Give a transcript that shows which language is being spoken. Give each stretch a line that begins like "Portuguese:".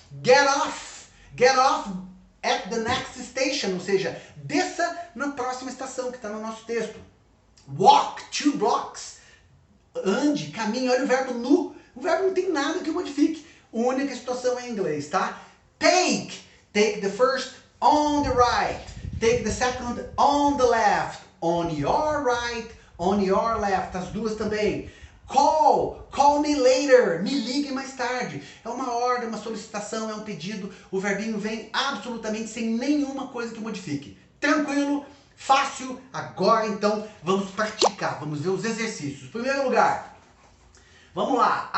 English: Get off at the next station.
Portuguese: Ou seja, desça na próxima estação que está no nosso texto.
English: Walk 2 blocks.
Portuguese: Ande, caminhe. Olha o verbo no. O verbo não tem nada que modifique. Única situação em inglês, tá?
English: Take. Take the first on the right. Take the second on the left. On your right, on your left.
Portuguese: As duas também.
English: Call me later.
Portuguese: Me ligue mais tarde. É uma ordem, uma solicitação, é um pedido. O verbinho vem absolutamente sem nenhuma coisa que modifique. Tranquilo, fácil. Agora então vamos praticar. Vamos ver os exercícios. Primeiro lugar, vamos lá.